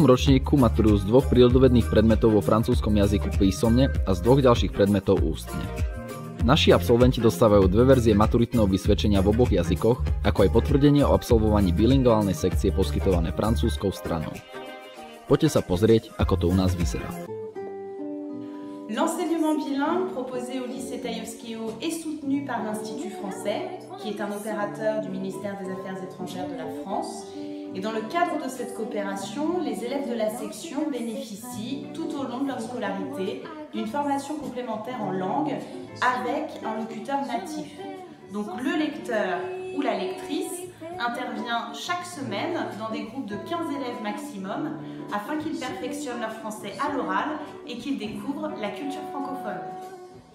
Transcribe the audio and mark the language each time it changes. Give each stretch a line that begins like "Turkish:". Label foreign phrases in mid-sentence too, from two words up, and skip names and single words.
Slovak: ročníku maturujú z 2 prírodovedných predmetov vo francúzskom jazyku písomne a z 2 ďalších predmetov ústne. Naši absolventi dostávajú 2 verzie maturitného vysvedčenia v oboch jazykoch, ako aj potvrdenie o absolvovaní bilingválnej sekcie poskytované francúzskou stranou. Poďte sa pozrieť, ako to u nás vyzerá.
French: L'enseignement bilingue proposé au lycée Taïevskio est soutenu par l'Institut français, qui est un opérateur du ministère des Affaires étrangères de la France. Et dans le cadre de cette coopération, les élèves de la section bénéficient tout au long de leur scolarité d'une formation complémentaire en langue avec un locuteur natif. Donc le lecteur ou la lectrice intervient chaque semaine dans des groupes de 15 élèves maximum afin qu'ils perfectionnent leur français à l'oral et qu'ils découvrent la culture francophone.